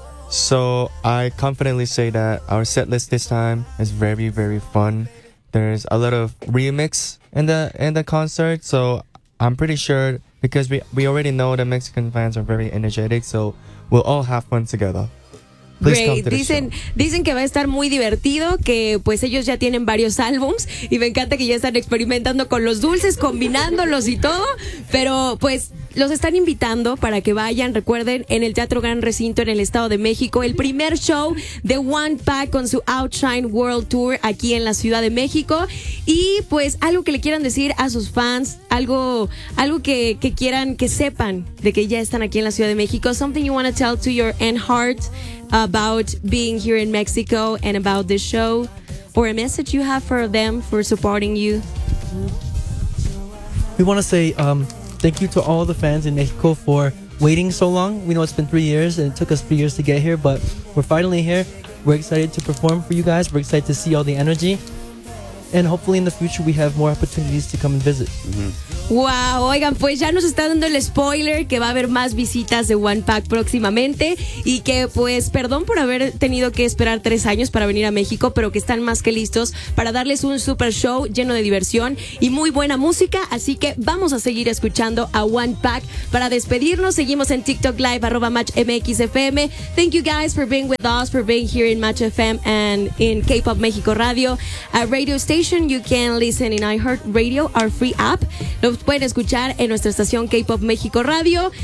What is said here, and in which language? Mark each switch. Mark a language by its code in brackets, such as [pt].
[en] So I confidently say that our set list this time is very, very fun. There's a lot of remix in the concert, so I'm pretty sure, because we already know the Mexican fans are very energetic, so we'll all have fun together. [es] Dicen que va a estar muy divertido, que pues ellos ya tienen varios álbums y me encanta que ya están experimentando con los dulces, combinándolos y todo, pero pues los están invitando para que vayan, recuerden, en el Teatro Gran Recinto en el Estado de México, el primer show de One Pack con su Outshine World Tour aquí en la Ciudad de México. Y pues algo que le quieran decir a sus fans, algo que quieran que sepan de que ya están aquí en la Ciudad de México, [en] something you want to tell to your end heart about being here in Mexico and about this show, or a message you have for them for supporting you. We want to say thank you to all the fans in Mexico for waiting so long. We know it's been 3 years and it took us 3 years to get here, but we're finally here. We're excited to perform for you guys. We're excited to see all the energy. And hopefully in the future we have more opportunities to come and visit. [es] Wow, oigan, pues ya nos está dando el spoiler que va a haber más visitas de One Pack próximamente y que pues perdón por haber tenido que esperar 3 años para venir a México, pero que están más que listos para darles un super show lleno de diversión y muy buena música. Así que vamos a seguir escuchando a One Pack para despedirnos. Seguimos en TikTok Live, @matchmxfm. [en] Thank you guys for being with us, for being here in Match FM and in K-Pop México Radio, a radio station you can listen in iHeart Radio, our free app. [es] Pueden escuchar en nuestra estación K-Pop México Radio.